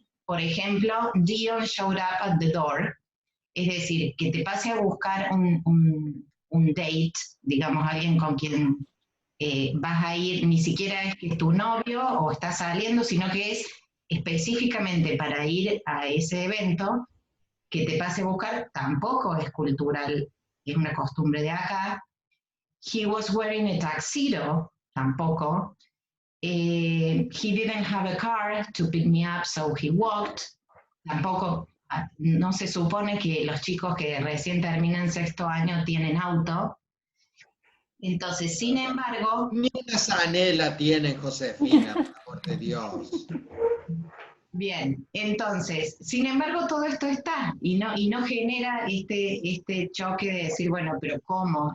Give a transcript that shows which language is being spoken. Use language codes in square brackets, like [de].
[es] Por ejemplo, [en] Dion showed up at the door, [es] es decir, que te pase a buscar un date, digamos, alguien con quien vas a ir, ni siquiera es que es tu novio o estás saliendo, sino que es específicamente para ir a ese evento, que te pase a buscar, tampoco es cultural, es una costumbre de acá. [en] He was wearing a tuxedo, [es] tampoco. [en] He didn't have a car to pick me up, so he walked, tampoco. [es] No se supone que los chicos que recién terminan sexto año tienen auto. Entonces, sin embargo... Ni una zanela tienen, Josefina, por amor de Dios. Bien, entonces, sin embargo, todo esto está y no genera este choque de decir, bueno, pero ¿cómo?